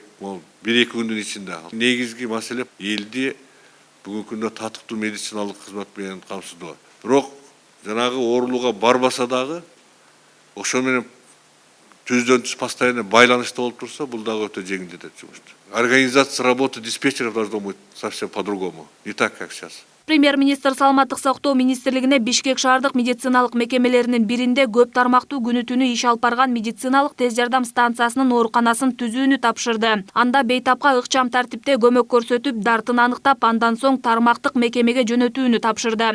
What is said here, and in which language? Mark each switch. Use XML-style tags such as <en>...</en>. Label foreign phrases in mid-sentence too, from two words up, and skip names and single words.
<ky>Могу 1-2 күндүн ичинде. Негизги маселе элди бүгүнкү күндө татыктуу медициналык кызмат менен камсыздоо. Бирок жанагы оорулууга барбаса дагы ошо менен түздөн түз постоянно байланышта болуп турса, бул дагы өтө жеңилдетет жумушту.</ky> <ru>Организация работы диспетчеров должно быть совсем по-другому, не так, как сейчас.</ru> <ky>Премьер-министр саламаттык сактоо министрлигине Бишкек шаардык медициналык мекемелеринин биринде көп тармактуу күнү-түнү иш алып барган медициналык тез жардам станциясынын ооруканасын түзүүнү тапшырды. Анда бейтапка ыкчам тартипте көмөк көрсөтүп, дартын аныктап, андан соң тармактык мекемеге жөнөтүүнү тапшырды.</ky>